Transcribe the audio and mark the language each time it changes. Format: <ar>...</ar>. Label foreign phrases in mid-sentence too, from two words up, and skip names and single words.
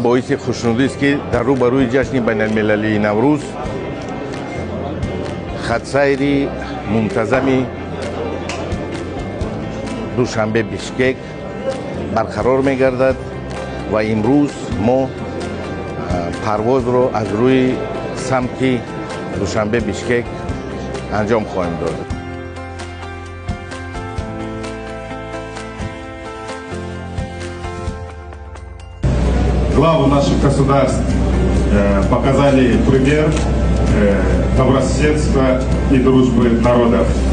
<tg>боиси хушнудист ки дар рӯбарӯи ҷашни байналмилалии Наврӯз хатсайри мунтазами душанбе Бишкек барқарор мегардад ва имрӯз мо парвозро аз рӯи самти душанбе Бишкек анҷом хоҳем дод.</tg> <ru>Главы наших государств показали пример добрососедства и дружбы народов.</ru>